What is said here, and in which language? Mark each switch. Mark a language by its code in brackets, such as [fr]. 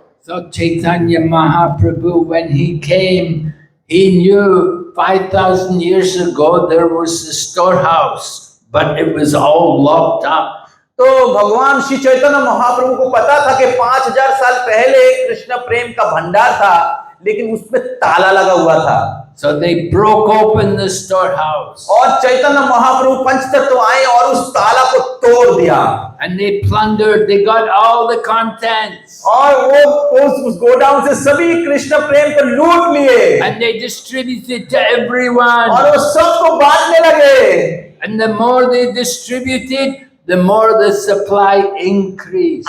[en] So Chaitanya Mahaprabhu, when he came, he knew 5,000 years ago there was a storehouse, but it was all locked up. [hi] तो भगवान श्री चैतन्य महाप्रभु को पता था कि 5000 साल पहले कृष्ण प्रेम का भंडार था, लेकिन उसमें ताला लगा हुआ था। [en] So they broke open the storehouse. [hi] और चैतन्य महाप्रभु पंचतत्व आए और उस ताला को तोड़ दिया। [en] And they plundered. They got all the contents. [hi] और वो उस गोडाउन से सभी कृष्ण प्रेम को लूट लिए। [en] And they distributed to everyone. [hi] और वो सबको बांटने लगे। [en] And the more they distributed, the more the supply increased.